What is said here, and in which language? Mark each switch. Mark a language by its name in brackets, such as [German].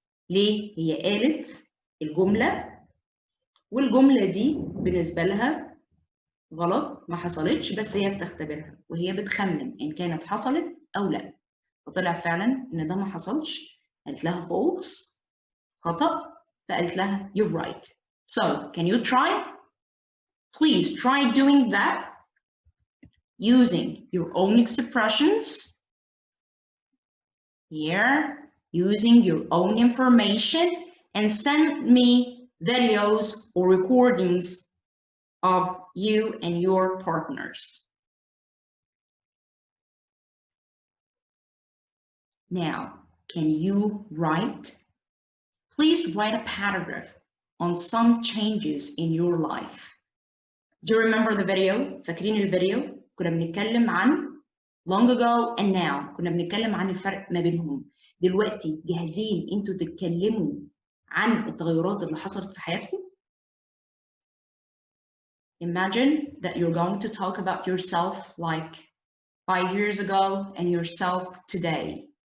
[Arabic] ليه؟ هي قالت الجملة والجملة دي بالنسبة لها غلط، ما حصلتش، بس هي بتختبرها وهي بتخمن إن كانت حصلت أو لا. فطلع فعلا إن ده ما حصلش. قالت لها false، خطأ، فقالت لها [English] you're right. So, can you try? Please try doing that using your own expressions. Here, using your own information, and send me videos or recordings of you and your partners. Now, can you write? Please write a paragraph on some changes in your life. Do you remember the video? [Arabic] فاكرين الفيديو؟ كنا بنتكلم عن [English] long ago and now. [Arabic] كنا بنتكلم عن الفرق ما بينهم. دلوقتي جاهزين انتوا تتكلموا عن التغيرات اللي حصلت في حياتكم؟ [English] Imagine that you're going to talk about yourself like 5 years ago and yourself today.